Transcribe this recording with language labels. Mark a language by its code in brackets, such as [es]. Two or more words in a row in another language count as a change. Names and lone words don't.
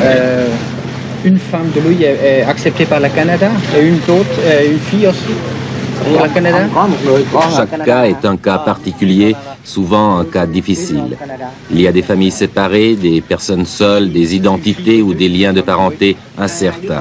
[fr] Une femme de lui est acceptée par le Canada et une autre, une fille aussi. Pour le Canada? [vi] Có một người có ở [fr] Chaque Canada. cas est un cas particulier, souvent un cas difficile. Il y a des familles séparées, des personnes seules, des identités ou des liens de parenté incertains.